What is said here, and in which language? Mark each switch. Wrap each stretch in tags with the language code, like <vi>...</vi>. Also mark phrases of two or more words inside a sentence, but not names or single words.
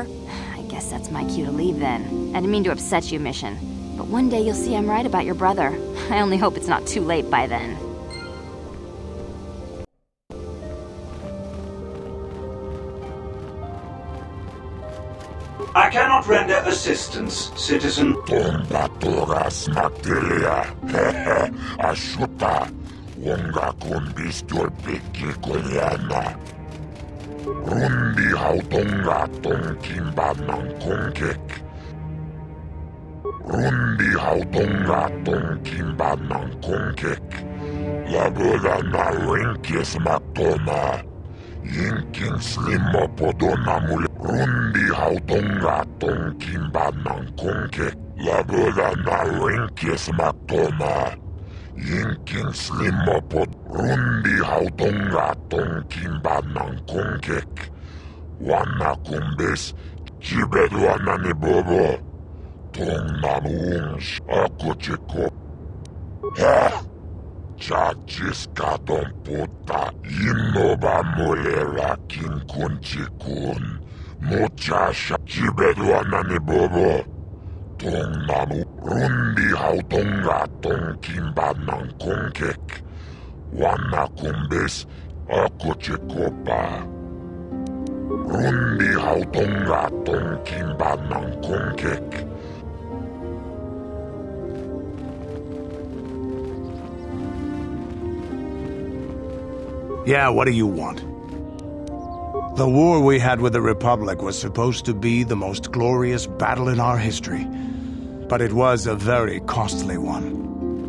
<en>I guess that's my cue to leave then. I didn't mean to upset you, Mission. But one day you'll see I'm right about your brother. I only hope it's not too late by then. I cannot render assistance, citizen. Tombatoras Magdelia, hehe, ashuta, wonga kumbistur piki koyana. Rundi hautonga tonkimba nang konkek. Rundi hautonga tonkimba nang konkek. Labola na rinkis matona. Yinkin slimo podona mule. Rundi hautonga tonkimba nang konkek. Labola na rinkis matona. Yinkin slimo pod. Rundi hautonga tonkimba nang konkek. Wana kumbes. Chibedu anani bobo. Tong namuungs ako chiko. Ha! Chachis kadong puta. Inoba mulera kin kun chikun. Muchasha chibedu anani bobo. Tong namu. Rundi hautonga tong kimba nang konkek. Wana kumbes ako chiko pa. Rundi hautonga tong kimba nang konkek. Yeah, what do you want? The war we had with the Republic was supposed to be the most glorious battle in our history. But it was a very costly one.</en>